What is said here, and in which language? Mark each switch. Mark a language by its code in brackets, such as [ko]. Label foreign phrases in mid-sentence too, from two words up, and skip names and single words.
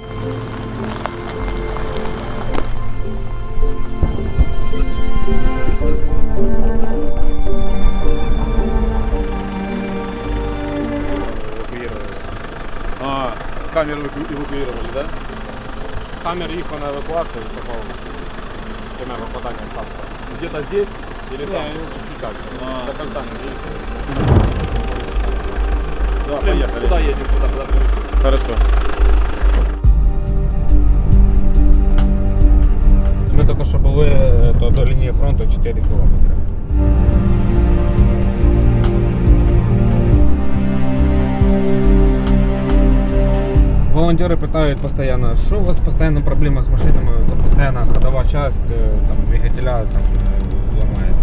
[ru] Евакуировали. А, камеру эвакуировали, да? [uk] Хаммер їхав на евакуацію, попав в пряме попадання ставка. [ru] Где-то здесь или там? Не, чуть-чуть дальше. А. До конца не доехали. Да, Блин, поехали. Куда едем, куда прилетим? Хорошо. [uk] Ми тільки що були до лінії фронту 4 кілометри. Волонтеры питають постійно, що у вас постійно проблема з машинами, постійно ходова часть, там, двигателя там, ламається.